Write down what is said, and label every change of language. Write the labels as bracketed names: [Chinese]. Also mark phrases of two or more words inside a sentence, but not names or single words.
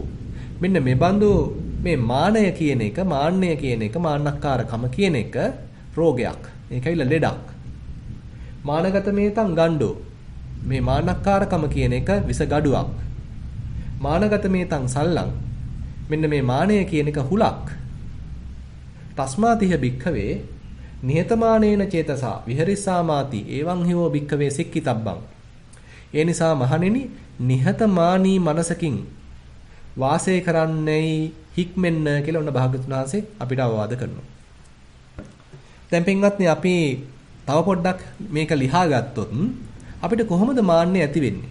[Sinhala] මෙන්න මේ බඳු මේ මානය කියන එක, මාන්නය කියන එක, මාන්නක්කාරකම කියන එක රෝගයක්. ඒකයිල ලෙඩක්. [Pali] මානගත මේතම් ගණ්ඩෝ. [Sinhala] මේ මාන්නක්කාරකම කියන එක විස ගඩුවක්. [Pali] මානගත මේතම් සල්ලං. [Sinhala] මෙන්න මේ මානය කියන එක හුලක්. [Pali] තස්මාතිහ භික්ඛවේ නිහතමානේන චේතසා විහෙරිස්සාමාති එවං හිවෝ භික්ඛවේ සික්කිතබ්බං. [Sinhala] ඒ නිසා මහණෙනි නිහතමානී මනසකින් වාසය කරන්නයි හික්මෙන්න කියලා ඔන්න භාගතුන් වහන්සේ අපිට අවවාද කරනවා. දැන් පින්වත්නි අපි තව පොඩ්ඩක් මේක ලියා ගත්තොත් අපිට කොහොමද මාන්නේ ඇති වෙන්නේ?